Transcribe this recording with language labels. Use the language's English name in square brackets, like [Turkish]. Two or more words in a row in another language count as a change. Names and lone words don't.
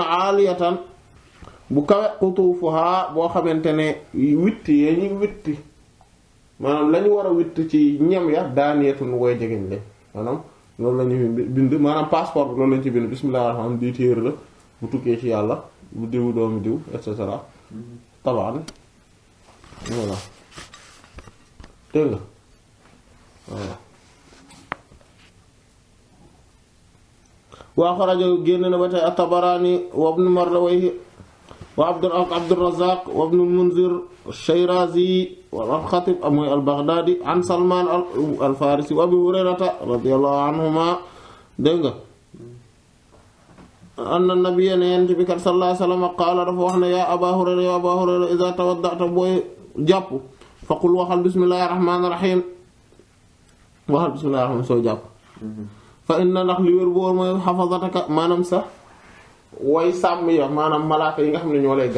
[Wolof] aaliyatan bu kawe qutuufuha boo xamante ne witti yee ñu witti maanaam lañu war a witti ci ñam ya daaniyatun woy jegeñ leen maanaam loolu lañu bind maanaam passeport bi loolu lañu ci bind [Arabic] بسم الله الرحمن الرحيم [Wolof] di téere la bu tukkee ci yàlla bu diwu doomu diw [Latin] et cetera [Wolof] tabaan voilà dégg nga voilà waa xarajo génn na ba tey at-Tabarani wa Ibn Mardawayh wa Abdurrazzaq wa Ibn al-Munzir ash-Shirazi wa al-Khatib mooy al-Baghdadi an Salman al-Farisi wa Abi Hurayrata [Arabic] رضي الله عنهما [Wolof] dégg nga [Arabic] أن النبي [Wolof] yonent bi kat [Arabic] صلى الله عليه وسلم قال [Wolof] dafa wax ne [Arabic] يا أبا هريرة يا أبا هريرة إذا توضأت [Wolof] booy jàpp faqul waxal [Arabic] بسم الله الرحمن الرحيم [Wolof] waxal [Arabic] بسم الله الرحيم [Wolof] soo jàpp [Arabic] فإن [Wolof] ndax li wér boor mooy xafazataka maanaam sax way sàmm ya maanaam malaaka yi nga xam ne ñoo lay